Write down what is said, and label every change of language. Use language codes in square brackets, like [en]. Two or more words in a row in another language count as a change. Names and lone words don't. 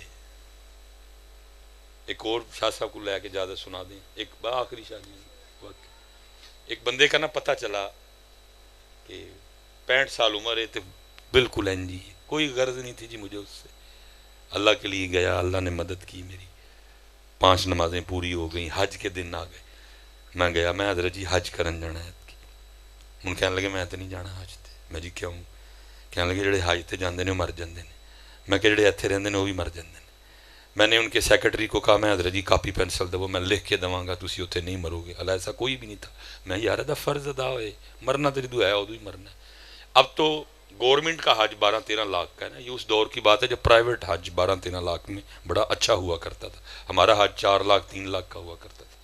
[ur] ایک اور شاہ صاحب کو لے کے زیادہ سنا دیں، ایک آخری شاہ جی، ایک بندے کا نا پتہ چلا کہ 65 سال عمر ہے تو بالکل انجی، کوئی غرض نہیں تھی جی مجھے اس سے، اللہ کے لیے گیا، اللہ نے مدد کی میری، 5 نمازیں پوری ہو گئیں، حج کے دن آ گئے، میں گیا، میں حضرت جی [pa] حج کرن جانا ہے، ان کہنے لگے میں تو نہیں جانا حج تے، [ur] میں جی کیوں؟ [pa] کہنے لگے جڑے حج تے جاندے نے مر جاندے نے، میں کہ جڑے ایتھے رہندے نے وہ بھی مر جاندے نے۔ [ur] میں نے ان کے سیکرٹری کو کہا میں حضرت جی کاپی پینسل دو، [pa] میں لکھ کے دواں گا تسی اتنے نہیں مرو گے، [ur] اللہ ایسا کوئی بھی نہیں تھا، [pa] میں یار دا فرض ادا ہوئے، مرنا تیری دعا ہے ادو ہی مرنا ہے۔ [ur] اب تو گورنمنٹ کا حج 12-13 لاکھ کا ہے نا، یہ اس دور کی بات ہے جب پرائیویٹ حج 12-13 لاکھ میں بڑا اچھا ہوا کرتا تھا، ہمارا حج 4 لاکھ 3 لاکھ کا ہوا کرتا تھا۔